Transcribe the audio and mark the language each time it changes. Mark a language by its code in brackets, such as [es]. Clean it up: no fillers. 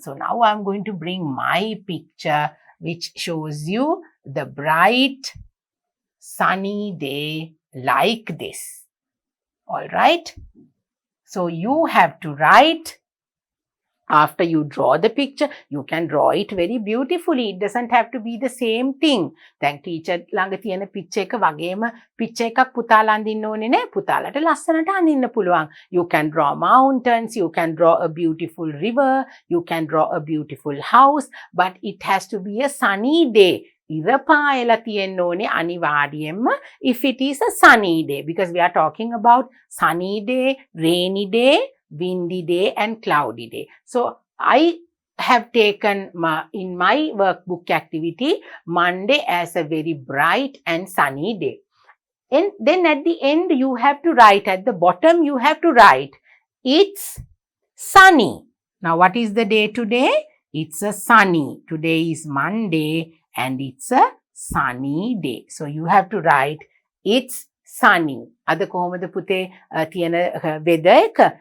[en] So now I'm going to bring my picture which shows you the bright sunny day like this. All right. So you have to write. After you draw the picture, you can draw it very beautifully. It doesn't have to be the same thing. [si] දැන් teacher ළඟ තියෙන picture එක වගේම picture එකක් පුතාලා අඳින්න ඕනේ නෑ. පුතාලට ලස්සනට අඳින්න පුළුවන්. [en] You can draw mountains, you can draw a beautiful river, you can draw a beautiful house, but it has to be a sunny day. [si] ඉර පායලා තියෙන්න ඕනේ අනිවාර්යයෙන්ම [en] if it is a sunny day, because we are talking about sunny day, rainy day, windy day and cloudy day. So I have taken in my workbook activity Monday as a very bright and sunny day. And then at the end you have to write, at the bottom you have to write, it's sunny. Now what is the day today? It's a sunny. Today is Monday and it's a sunny day. So you have to write, it's sunny. [si] අද කොහොමද පුතේ තියෙන weather එක?